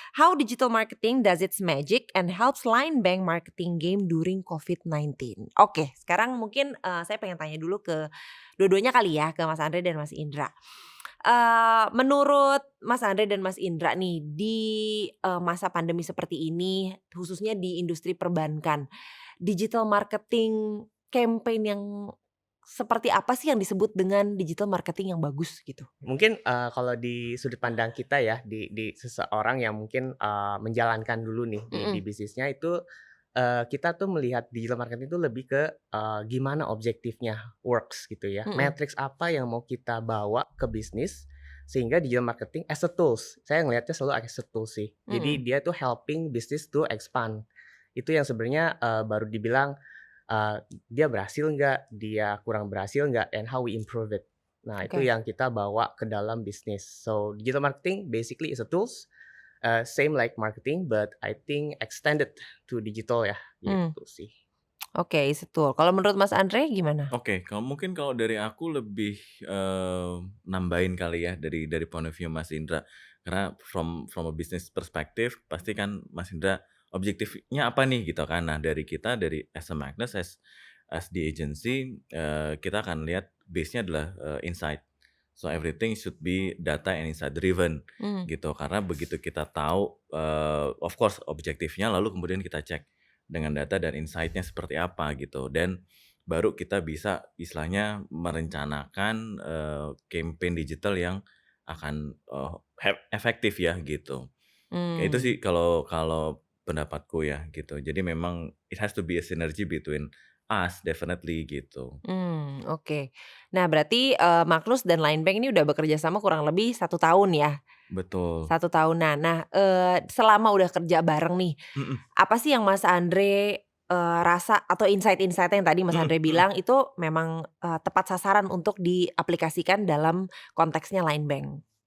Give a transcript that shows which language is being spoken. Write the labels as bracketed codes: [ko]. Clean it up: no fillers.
[en] How digital marketing does its magic and helps Line Bank marketing game during COVID-19. [id] Oke, sekarang mungkin saya pengen tanya dulu ke dua-duanya kali ya, ke Mas Andre dan Mas Indra. Menurut Mas Andre dan Mas Indra nih di masa pandemi seperti ini, khususnya di industri perbankan, digital marketing campaign yang seperti apa sih yang disebut dengan digital marketing yang bagus gitu? Mungkin kalau di sudut pandang kita ya, di seseorang yang mungkin menjalankan dulu nih di bisnisnya itu, kita tuh melihat digital marketing itu lebih ke gimana objektifnya works gitu ya. Matrix apa yang mau kita bawa ke bisnis sehingga digital marketing [en] as a tools. [id] Saya ngelihatnya selalu [en] as a tools [id] sih. Jadi dia tuh [en] helping business to expand. [id] Itu yang sebenarnya baru dibilang dia berhasil nggak, dia kurang berhasil nggak, [en] and how we improve it. [id] Nah itu yang kita bawa ke dalam bisnis. [en] So digital marketing basically is a tools, same like marketing, but I think extended to digital [id] ya, gitu sih. Oke, betul. Kalau menurut Mas Andre gimana? Oke, kalau dari aku lebih nambahin kali ya dari [en] point of view [id] Mas Indra. Karena [en] from a business perspective [id] pasti kan Mas Indra objektifnya apa nih gitu kan. Nah dari kita dari [en] as a Magnus as the agency [id] kita akan lihat base-nya adalah insight. [en] So everything should be data and insight driven [id] gitu. Karena begitu kita tahu [en] of course [id] objektifnya, lalu kemudian kita cek dengan data dan insight-nya seperti apa gitu, dan baru kita bisa istilahnya merencanakan campaign digital yang akan efektif ya gitu. Itu sih kalau pendapatku ya gitu. Jadi memang [en] it has to be a synergy between us definitely [id] gitu. Oke. Nah berarti Magnus dan Line Bank ini udah bekerja sama kurang lebih 1 tahun ya? Betul. 1 tahunan. Nah selama udah kerja bareng nih, apa sih yang Mas Andre rasa atau insight-insight yang tadi Mas Andre bilang itu memang tepat sasaran untuk diaplikasikan dalam konteksnya Line Bank?